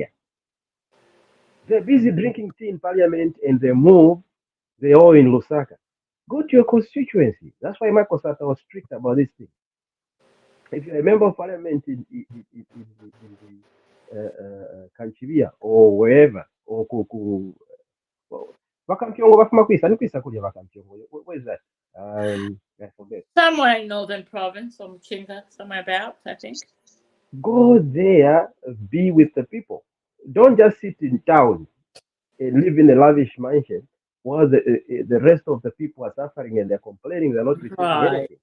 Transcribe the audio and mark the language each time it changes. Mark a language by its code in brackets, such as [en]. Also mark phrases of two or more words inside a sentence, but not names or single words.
[en] They're busy drinking tea in parliament and they're all in Lusaka. Go to your constituency. That's why Michael Sata was strict about this thing. If you're a member of parliament in the Kanchivia or wherever, or [bem] Vakampyongo bafuma kwisa, nikwisa kulya Vakampyongo. [en] Where's that? I forget. Somewhere in northern province, some Chinga, somewhere about, I think. Go there, be with the people. Don't just sit in town and live in a lavish mansion while the rest of the people are suffering and they're complaining they're not receiving